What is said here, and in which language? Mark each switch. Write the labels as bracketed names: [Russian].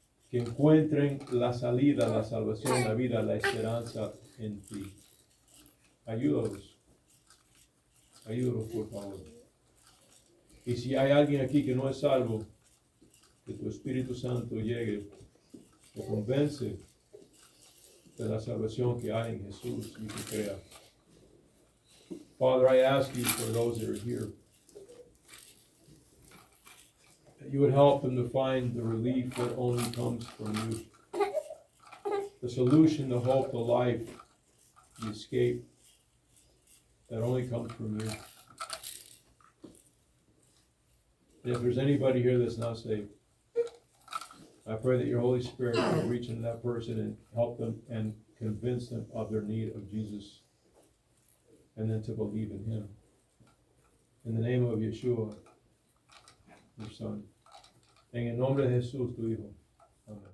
[Spanish] Que encuentren la salida, la salvación, la vida, la esperanza en ti. Ayúdalos. Ayúdalos, por favor. Y si hay alguien aquí que no es salvo, que tu Espíritu Santo llegue, te convence de la salvación que hay en Jesús y que crea. [English] Father, I ask you for those that are here, that you would help them to find the relief that only comes from you. the solution, the hope, the life, the escape that only comes from you. And if there's anybody here that's not saved, I pray that your Holy Spirit will reach into that person and help them and convince them of their need of Jesus, and then to believe in him. In the name of Yeshua, your Son. [Spanish] En el nombre de Jesús, tu Hijo. Amén.